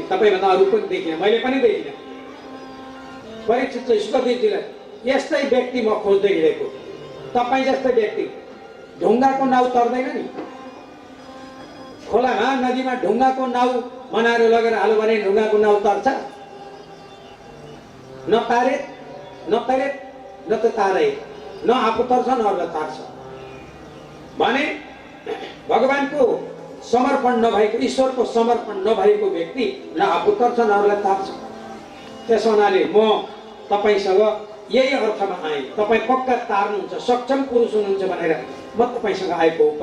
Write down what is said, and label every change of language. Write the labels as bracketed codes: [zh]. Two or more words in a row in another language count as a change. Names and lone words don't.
[ne] तपाईँभन्दा अरू पनि देखिनँ, मैले पनि देखिनँ। परीक्षितले सुखदेवजीलाई यस्तै व्यक्ति म खोज्दै हिँडेको, तपाईँ जस्तै व्यक्ति। ढुङ्गाको नाउ तर्दैन नि, खोलामा नदीमा ढुङ्गाको नाउ बनाएर लगेर हाल्यो भने ढुङ्गाको नाउ तर्छ? [sa] न तारे न तरे न त तारे, [ne] न आफू तर्छ न अरूलाई तार्छ। भने भगवानको समर्पण नभएको, ईश्वरको समर्पण नभएको व्यक्ति न आफू तर्छ न अरूलाई तार्छ। त्यस हुनाले म तपाईँसँग यही अर्थमा आएँ, तपाईँ पक्का तार्नुहुन्छ, सक्षम पुरुष हुनुहुन्छ भनेर म तपाईँसँग आएको हो।